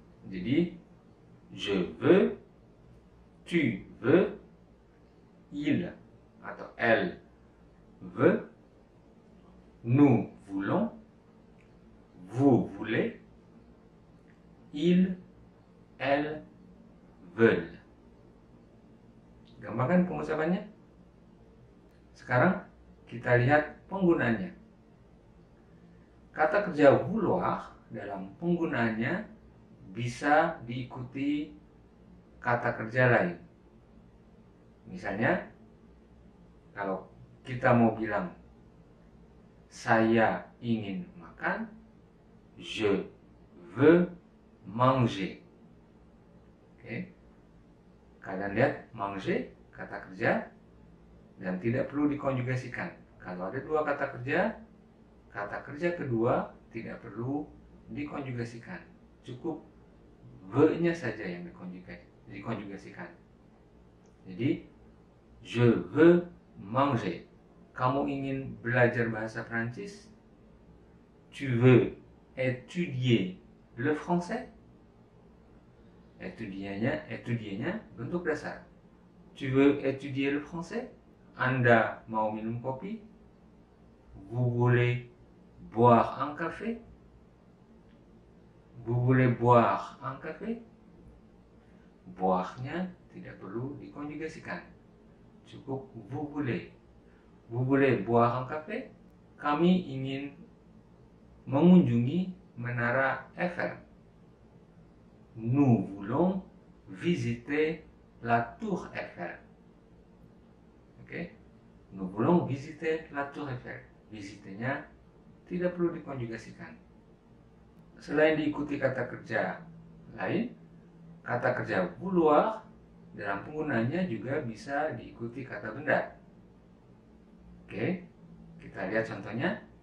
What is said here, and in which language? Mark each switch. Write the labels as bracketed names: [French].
[French] Jadi, je veux, tu veux, il [Indonesian] atau [French] elle veut, nous voulons, vous voulez, ils, elles veulent. [Indonesian] Gampang kan pengucapannya? Sekarang kita lihat penggunaannya. Kata kerja vouloir dalam penggunaannya bisa diikuti kata kerja lain. Misalnya, kalau kita mau bilang saya ingin makan, [French] je veux manger. [Indonesian] Oke. Kalian lihat manger, kata kerja, dan tidak perlu dikonjugasikan. Kalau ada dua kata kerja kedua tidak perlu dikonjugasikan. Cukup ve-nya saja yang dikonjugasikan. Jadi, [French] je veux manger. [Indonesian] Kamu ingin belajar bahasa Prancis? [French] Tu veux étudier le français? [Indonesian] Étudier-nya bentuk dasar. [French] Tu veux étudier le français? [Indonesian] Anda mau minum kopi? [French] Vous voulez boire un café? Vous voulez boire un café? [Indonesian] Boire-nya tidak perlu dikonjugasikan. Cukup [French] vous voulez. Vous voulez boire un café? [Indonesian] Kami ingin mengunjungi Menara Eiffel. [French] Nous voulons visiter la Tour Eiffel. Oke? Nous voulons visiter la Tour Eiffel. [Indonesian] Visitenya tidak perlu dikonjugasikan. Selain diikuti kata kerja lain, kata kerja vouloir dalam penggunaannya juga bisa diikuti kata benda. Oke, kita lihat contohnya.